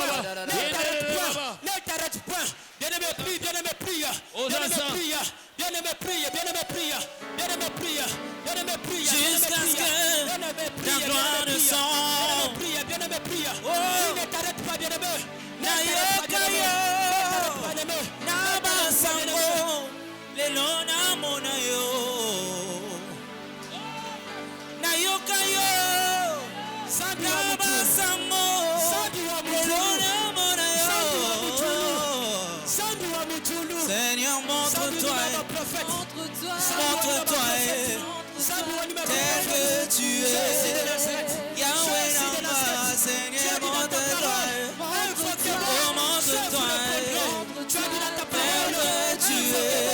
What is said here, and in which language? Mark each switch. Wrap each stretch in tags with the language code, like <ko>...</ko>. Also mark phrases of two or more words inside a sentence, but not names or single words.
<fr>Ne t'arrête pas. Ne t'arrête pas. Bien-aimé, prie. Bien-aimé, prie. Bien-aimé, prie. Bien-aimé, prie. Bien-aimé, prie. Bien-aimé, prie. Bien-aimé, prie. Jusqu'à ce que ta gloire descende. Bien-aimé, prie. Oh. Ne t'arrête pas, bien-aimé. Ne Nayo t'arrête pas, bien-aimé. Ne t'arrête pas, bien-aimé.</fr> <ln>Nabasango lelo namona yo Nayokayo Nabasango lelo namona yo</ln> <fr>Seigneur, montre-toi tel que tu es. Yahweh Namba, Seigneur, montre-toi. Oh, montre-toi tel que tu es.</fr>